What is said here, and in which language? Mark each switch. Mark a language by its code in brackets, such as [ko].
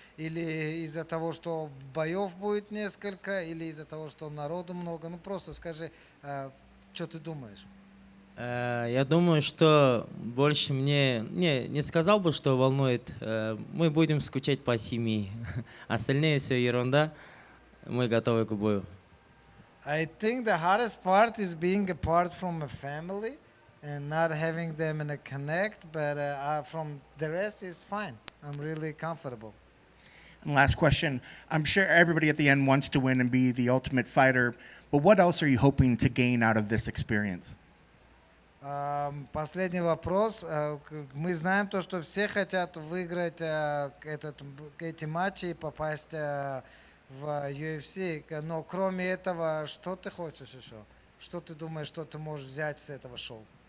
[ru] Или из-за того, что боев будет несколько, или из-за того, что народу много? Ну просто скажи, что ты думаешь? Я думаю, что больше мне... Не сказал бы, что волнует. Мы будем скучать по семье. Остальное все ерунда. Мы готовы к бою. [en] I think the hardest part is being apart from a family and not having them in a connect, but from the rest is fine. I'm really comfortable. And last question, I'm sure everybody at the end wants to win and be the ultimate fighter, but what else are you hoping to gain out of this experience? [ru] Последний вопрос. Мы знаем то, что все хотят выиграть эти матчи и попасть в UFC. Но кроме этого, что ты хочешь еще? Что ты думаешь, что ты можешь взять с этого шоу?